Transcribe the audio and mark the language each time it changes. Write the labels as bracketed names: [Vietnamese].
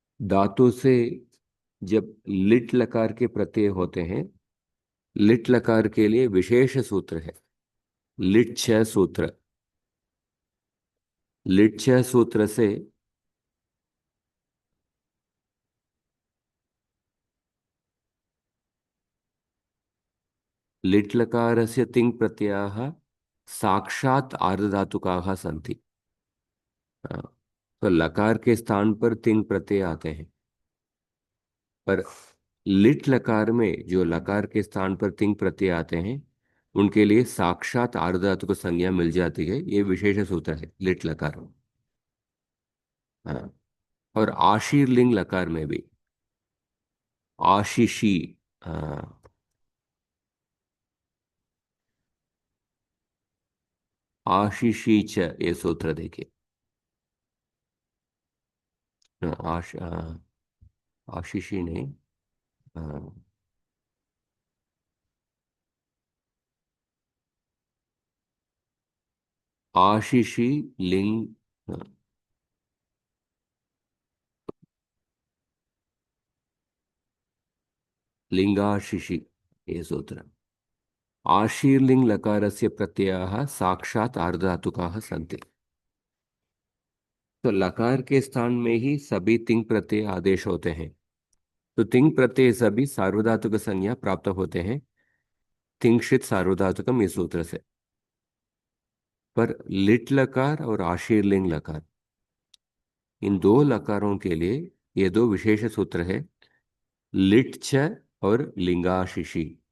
[Hindi] धातु से जब लिट लकार के प्रत्यय होते हैं, लिट लकार के लिए विशेष सूत्र है, लिट छह सूत्र। लिट छह सूत्र से [Sanskrit] लिट् लकारस्य तिङ् प्रत्ययाः साक्षात् आर्धधातुकाः सन्ति। [Hindi] हाँ, तो लकार के स्थान पर तिङ् प्रत्यय आते हैं, पर लिट् लकार में जो लकार के स्थान पर तिङ् प्रत्यय आते हैं उनके लिए साक्षात आर्धधातुक संज्ञा मिल जाती है। ये विशेष सूत्र है लिट् लकार। हाँ, और आशीर्लिंग लकार में भी आशीषी, हाँ, आशीषी च, ये सूत्र देखिए। हाँ, आशीषी नहीं, हाँ, आशीषी लिंग, हाँ, लिंगाशिषि, ये सूत्र। [Sanskrit] आशीर्लिंग लकारस्य प्रत्ययाः साक्षात् आर्धधातुकाः सन्ति। [Hindi] तो लकार के स्थान में ही सभी तिंग प्रत्यय आदेश होते हैं। तो तिंग प्रत्यय सभी सार्वधातुक संज्ञा प्राप्त होते हैं तिंशित सार्वधातुकम इस सूत्र से। पर लिट लकार और आशीर्लिंग लकार, इन दो लकारों के लिए ये दो विशेष सूत्र है, लिट छ और लिंगाशिषि।